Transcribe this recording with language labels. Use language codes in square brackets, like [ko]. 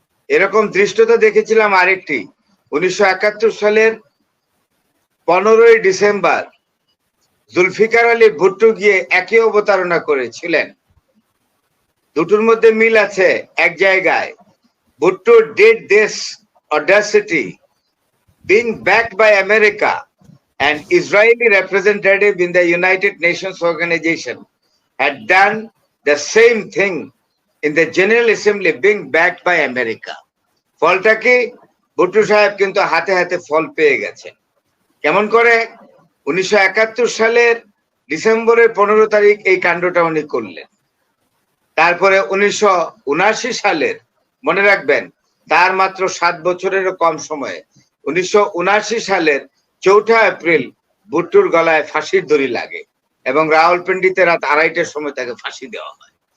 [bn] এরকম ধৃষ্টতা দেখেছিলাম আরেকটি 1971 সালের 15ই ডিসেম্বর জুলফিকার আলী ভুট্টো গিয়ে একই অবতারণা করেছিলেন। দুটোর মধ্যে মিল আছে এক জায়গায়। Bhutto [en] Did this audacity being backed by America, an Israeli representative in the United Nations organization had done the same thing in the General Assembly, being backed by America. [bn] ফলটা কি? ভুট্টো সাহেব কিন্তু হাতে হাতে ফল পেয়ে গেছেন। কেমন করে? 1971 সালের ডিসেম্বরের 15 তারিখ এই কাণ্ডটা উনি করলেন। তারপরে 1979 সালের, মনে রাখবেন, তার মাত্র 7 বছরেরও কম সময়ে 1979 সালের 4 এপ্রিল ভুট্টোর গলায় ফাঁসির দড়ি লাগে এবং রাওয়ালপিন্ডিতে রাত 2:30টার সময় তাকে ফাঁসি দেওয়া হয়।